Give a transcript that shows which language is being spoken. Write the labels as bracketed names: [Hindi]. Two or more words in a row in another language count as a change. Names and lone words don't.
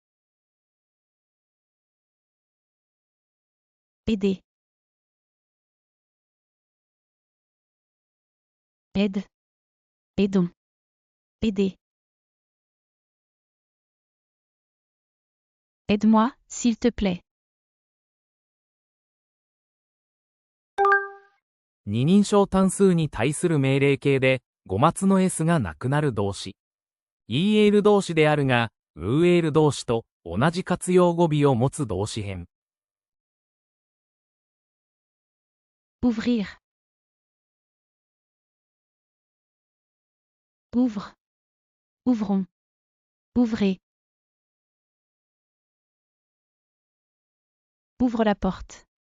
[French] Aider. Aide. Aidons. Aider. Aide-moi, s'il te plaît. [Japanese] 二人称単数に対する命令形で、語末の s がなくなる動詞。EL 動詞であるが、UL 動詞と同じ活用語尾を持つ動詞編。 [French] Ouvrir. Ouvre. Ouvrons. Ouvrez. Ouvre la porte.